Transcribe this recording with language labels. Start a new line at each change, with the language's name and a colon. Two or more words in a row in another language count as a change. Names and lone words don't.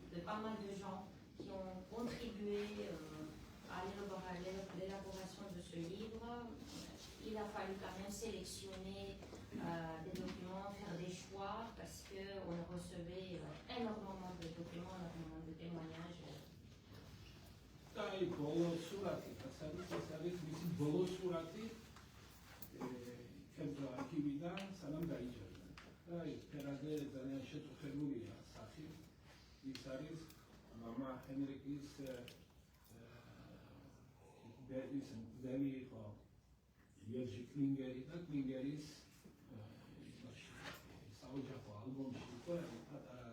French: pas mal de gens qui ont contribué à l'élaboration de ce livre. Il a fallu quand même sélectionner des documents, faire des choix, parce qu'on recevait énormément de documents, énormément de témoignages.
Georgian: Ai ბოლო სურათი, ეს არის მისი ბოლო სურათი ჩემს არქივიდან სანამ დაიჭერდა. და ეს ფერაზე ძალიან შეწუხებულია სახი. ის არის მამა ჰენრიკის დელი იყო იერჟი კლინგერი და კლინგერის საოჯახო ალბომში იყო პატარა